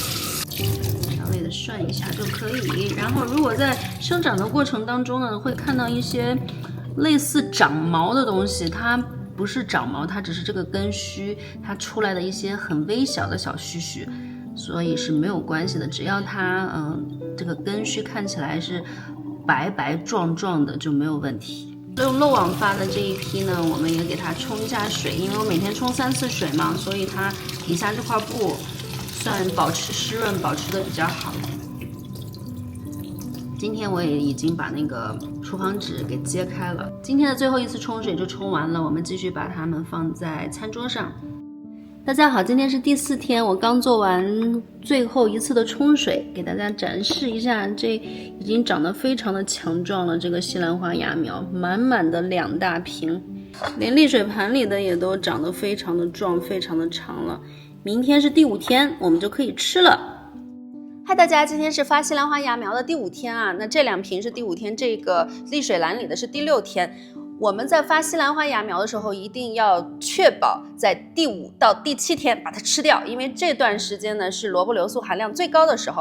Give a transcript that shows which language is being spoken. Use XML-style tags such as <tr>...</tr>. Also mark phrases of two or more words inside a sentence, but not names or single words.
<zh>稍微的涮一下就可以。然後如果在生長的過程當中呢，会看到一些類似長毛的東西，它不是長毛，它只是這個根須它出來的一些很微小的小須，所以是沒有關係的，只要它這個根須看起來是白白壯壯的就沒有問題。用漏網發的這一批呢，我們也給它沖一下水，因為我每天沖3次水嘛，所以它底下這塊布算保持濕潤保持的比較好。今天我也已經把那個廚房紙給揭開了。今天的最後一次沖水就沖完了，我們繼續把它們放在餐桌上。大家好，今天是第4天，我剛做完最後一次的沖水，給大家展示一下，這已經長得非常的強壯了。這個西蘭花芽苗滿滿的2大瓶，連瀝水盤裡的也都長得非常的壯，非常的長了。明天是第5天，我們就可以吃了。嗨，大家，今天是发西蘭花芽苗的第5天啊。那這2瓶是第5天，這個瀝水籃裡的是第6天。我們在发西蘭花芽苗的時候，一定要確保在第5到第7天把它吃掉，因為這段時間呢是蘿蔔硫素含量最高的時候。</zh>